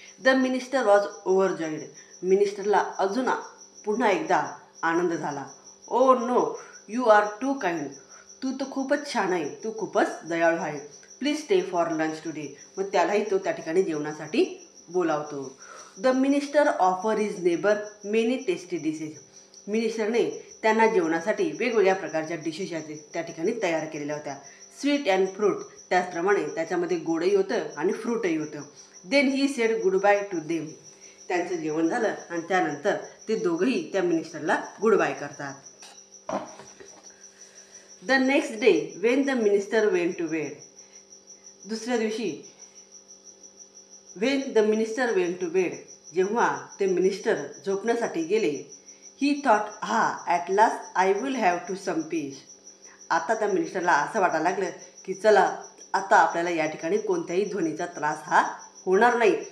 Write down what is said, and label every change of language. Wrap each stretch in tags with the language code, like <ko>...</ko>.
<en>The minister was overjoyed.</en> <mr>मिनिस्टरला अजून पुन्हा एकदा आनंद झाला.</mr> <en>Oh no, you are too kind.</en> <mr>तू तर खूपच छान आहे, तू खूपच दयाळू आहे.</mr> <en>Please stay for lunch today.</en> <mr>मग त्यालाही तो त्या ठिकाणी जेवणासाठी बोलावतो.</mr> <en>The minister offer is neighbour many tasty dishes.</en> <mr>मिनिस्टरने त्यांना जेवणासाठी वेगवेगळ्या प्रकारच्या डिशेस त्या ठिकाणी तयार केलेल्या होत्या.</mr> <en>Sweet and fruit.</en> <mr>त्याचप्रमाणे त्याच्यामध्ये गोडही होतं आणि फ्रूटही होतं.</mr> <en>Then he said goodbye to them.</en> <mr>त्यांचं जेवण झालं आणि त्यानंतर ते दोघंही त्या मिनिस्टरला गुड बाय करतात.</mr> <en>The next day when the minister went to bed.</en> <mr>दुसऱ्या दिवशी</mr> <en>when the minister went to bed,</en> <mr>जेव्हा ते मिनिस्टर झोपण्यासाठी गेले,</mr> <en>He thought at last I will have to some peace.</en> <mr>आता त्या मिनिस्टरला असं वाटायला लागलं की चला, आता आपल्याला या ठिकाणी कोणत्याही ध्वनीचा त्रास हा होणार नाही.</mr>